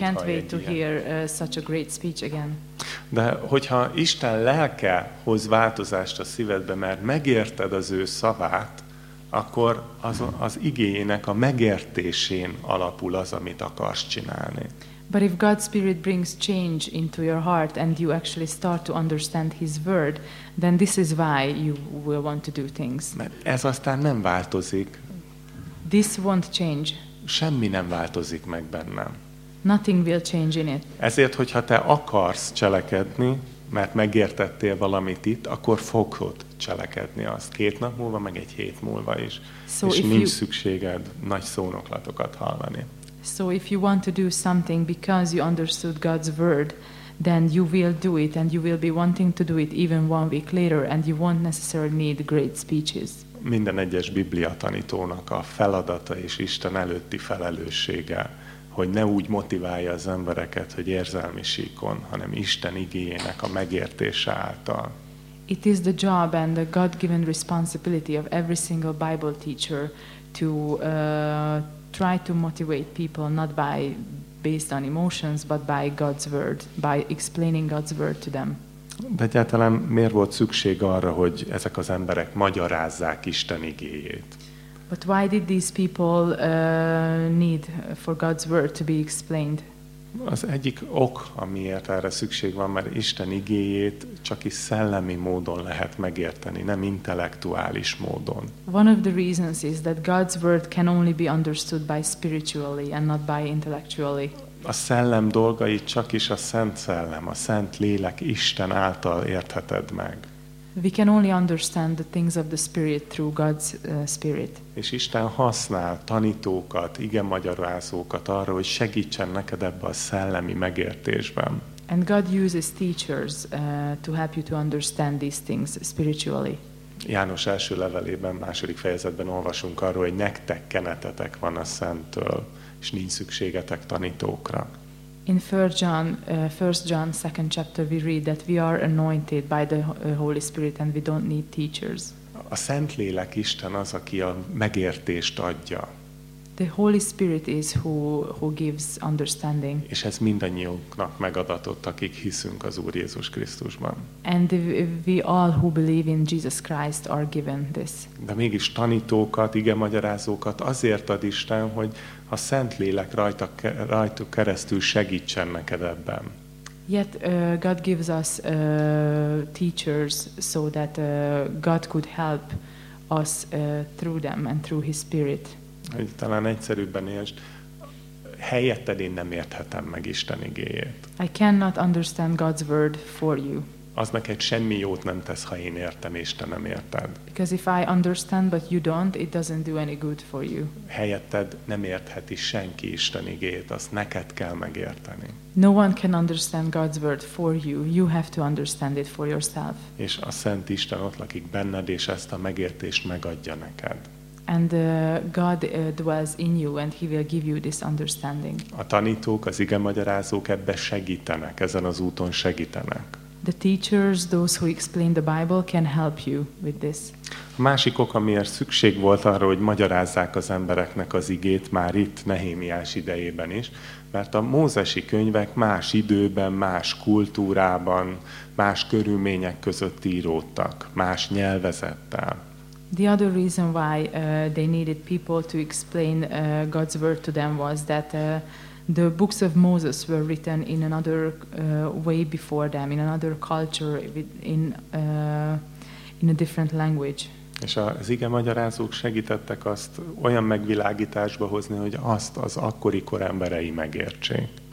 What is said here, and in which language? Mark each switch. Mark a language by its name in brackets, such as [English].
[English] You can't wait to hear such a great speech again. [Hungarian] De hogyha Isten lelke hoz változást a szívedbe, mert megérted az ő szavát, akkor az igéjének a megértésén alapul az, amit akarsz csinálni. [English] But if God's spirit brings change into your heart and you actually start to understand his word, then this is why you will want to do things. [Hungarian] Mert ez aztán nem változik. [English] This won't change. [Hungarian] Semmi nem változik meg bennem. [English] Nothing will change in it. [Hungarian] Ezért, hogyha te akarsz cselekedni, mert megértettél valamit itt, akkor fogod cselekedni azt 2 nap múlva, meg 1 hét múlva is. [English] So [Hungarian] és nincs szükséged nagy szónoklatokat hallani. [English] So if you want to do something because you understood God's word, then you will do it, and you will be wanting to do it even 1 week later, and you won't necessarily need great speeches. [Hungarian] Minden egyes Biblia tanítónak a feladata és Isten előtti felelőssége, hogy ne úgy motiválja az embereket, hogy érzelmi síkon, hanem Isten igéjének a megértése által. [English] It is the job and the God-given responsibility of every single Bible teacher to try to motivate people not by based on emotions, but by God's word, by explaining God's word to them. [Hungarian] De egyáltalán miért volt szükség arra, hogy ezek az emberek magyarázzák Isten igéjét? [English] But why did these people need for God's word to be explained? [Hungarian] Az egyik ok, amiért erre szükség van, mert Isten igéjét csak is szellemi módon lehet megérteni, nem intellektuális módon. [English] One of the reasons is that God's word can only be understood by spiritually and not by intellectually. [Hungarian] A szellem dolgai csak is a Szent Szellem, a Szent Lélek Isten által értheted meg. [English] We can only understand the things of the Spirit through God's Spirit. [Hungarian] És Isten használ tanítókat, igemagyarázókat arra, hogy segítsen neked ebbe a szellemi megértésben. [English] And God uses teachers to help you to understand these things spiritually. [Hungarian] János első levelében, második fejezetben olvasunk arról, hogy nektek kenetetek van a Szenttől, és nincs szükségetek tanítókra. [English] In 1 John 2 chapter we read that we are anointed by the Holy Spirit and we don't need teachers. [Hungarian] A Szentlélek Isten az, aki a megértést adja. [English] The Holy Spirit is who gives understanding. [Hungarian] És ez mindannyiunknak megadatott, akik hiszünk az Úr Jézus Krisztusban. [English] And we all who believe in Jesus Christ are given this. [Hungarian] De mégis tanítókat, igemagyarázókat azért ad Isten, hogy a Szentlélek rajtuk keresztül segítsen neked ebben. [English] Yet God gives us teachers so that God could help us through them and through His Spirit. [Hungarian] Hogy talán egyszerűbben értsd, helyetted én nem érthetem meg Isten igéjét. [English] I cannot understand God's word for you. [Hungarian] Az neked semmi jót nem tesz, ha én értem és te nem érted. [English] Because if I understand but you don't, it doesn't do any good for you. [Hungarian] Helyetted nem értheti senki Isten igéjét, azt neked kell megérteni. [English] No one can understand God's word for you. You have to understand it for yourself. [Hungarian] És a Szent Isten ott lakik benned, és ezt a megértést megadja neked. [English] And God dwells in you and he will give you this understanding. [Hungarian] A tanítók, az igemagyarázók ebbe segítenek, ezen az úton segítenek. [English] The teachers, those who explain the Bible can help you with this. [Hungarian] A másik ok, amiért szükség volt arra, hogy magyarázzák az embereknek az igét már itt Nehémiás idejében is, mert a mózesi könyvek más időben, más kultúrában, más körülmények között íródtak, más nyelvezettel. [English] The other reason why they needed people to explain God's word to them was that the books of Moses were written in another way before them, in another culture, in a different language. [Hungarian] És az ige magyarázók segítettek azt olyan megvilágításba hozni, hogy azt az akkori kor emberei megértsék.